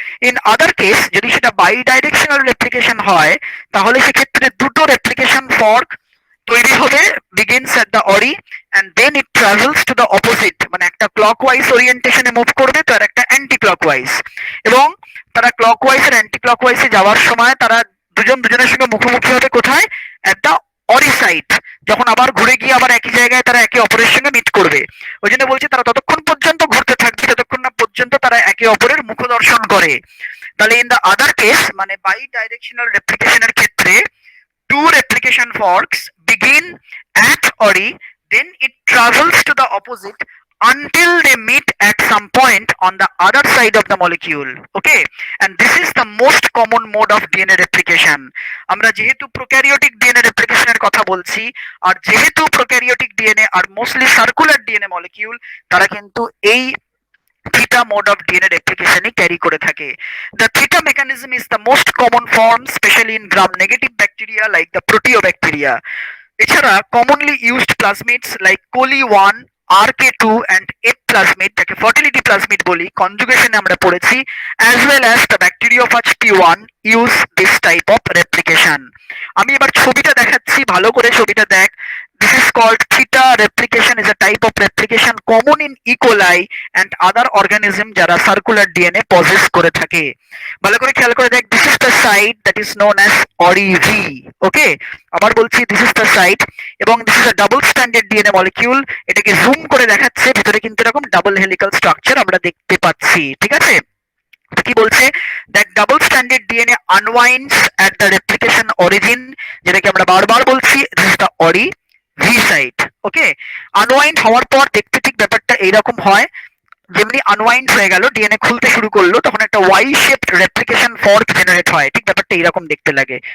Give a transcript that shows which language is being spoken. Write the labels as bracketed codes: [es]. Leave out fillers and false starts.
[bn] In other case, যদি সেটা by directional replication হয় তাহলে সেক্ষেত্রে দুটো রেপ্লিকেশন ফর্ক তৈরি হবে, [en] begins at the ori and then it travels to the opposite, [bn] মানে একটা ক্লকওয়াইজ ওরিয়েন্টেশনে মুভ করবে তো আর একটা অ্যান্টি ক্লকওয়াইজ, এবং তারা ক্লকওয়াইজ আর অ্যান্টি ক্লকওয়াইজে যাওয়ার সময় তারা দুজনের সঙ্গে মুখোমুখি হবে কোথায়? [en] At the ori site. [bn] যখন আবার ঘুরে গিয়ে আবার একই জায়গায় তারা একে অপরের সঙ্গে মিট করবে। ওই জন্য বলছি তারা ততক্ষণ পর্যন্ত ঘুরতে থাকবে যতক্ষণ না পর্যন্ত তারা একে অপরের মুখ দর্শন করে। তাহলে ইন দ্য আদার কেস, মানে বাই ডাইরেকশনাল রেপ্লিকেশনের ক্ষেত্রে [en] two replication forks begin at ORI, then it travels to the opposite until they meet at some point on the other side of the molecule. Okay, and this is the most common mode of DNA replication. [bn] আমরা যেহেতু prokaryotic DNA রেপ্লিকেশনের কথা বলছি, আর যেহেতু prokaryotic DNA আর mostly circular DNA molecule, তারা কিন্তু এই [en] theta mode of DNA replication carry [bn] করে থাকে। [en] The theta mechanism is the most common form, especially in gram-negative bacteria like the proteobacteria. এছাড়া commonly used plasmids like coli-1, RK2 and F plasmid, যাকে fertility plasmid বলি, conjugation [bn] আমরা পড়েছি, [en] as well as the bacteriophage P1 use this type of replication. [bn] আমি এবার ছবিটা দেখাচ্ছি, ভালো করে ছবিটা দেখ। [en] This is called theta replication, is a type of replication common in E. coli and other organism যারা circular DNA possess [bn] করে থাকে। ভালো করে খেয়াল করে দেখ, [en] this is the site that is known as ORI-V. ওকে, [bn] আবার বলছি [en] this is the site, এবং this is a double stranded DNA molecule। [bn] এটাকে জুম করে দেখাচ্ছে, ভিতরে কিন্তু এরকম ডাবল হেলিক্যাল স্ট্রাকচার আমরা দেখতে পাচ্ছি। ঠিক আছে, কি বলছে? [en] that double standard DNA unwinds at the replication origin, [bn] যেটাকে আমরা বারবার বলছি [en] This is the ori V site. [bn] Okay, unwind হওয়ার পর দেখতে ঠিক ব্যাপারটা এইরকম হয়, যেমনি আনওয়াইন্ড হয়ে গেল ডিএনএ খুলতে শুরু করলো তখন একটা Y shaped replication fork generate হয়, ঠিক ব্যাপারটা এইরকম দেখতে লাগে।